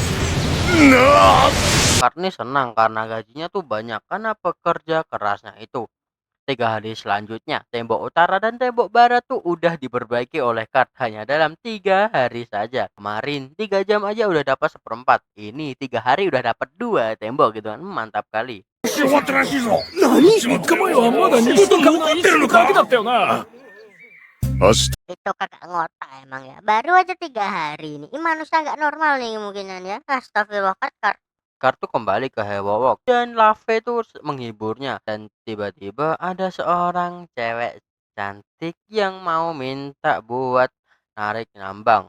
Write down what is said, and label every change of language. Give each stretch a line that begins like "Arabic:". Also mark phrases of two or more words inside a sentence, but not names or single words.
Indonesian: Karni senang karena gajinya tuh banyak karena pekerja kerasnya itu. 3 hari selanjutnya, tembok utara dan tembok barat tuh udah diperbaiki oleh Kart hanya dalam 3 hari saja. Kemarin 3 jam aja udah dapat seperempat. Ini 3 hari udah dapat 2 tembok gitu kan. Mantap kali.
Japanese: 終わったらしいぞ。3日前はまだ2とか残ってるだけだったよな。明日
Indonesian: Itu kagak ngotak emang ya. Baru aja 3 hari ini. Ini manusia nggak normal nih kemungkinan ya. Astagfirullah Kart. Kart tuh kembali ke Hewowok dan Lave tuh menghiburnya, dan tiba-tiba ada seorang cewek cantik yang mau minta buat narik nambang.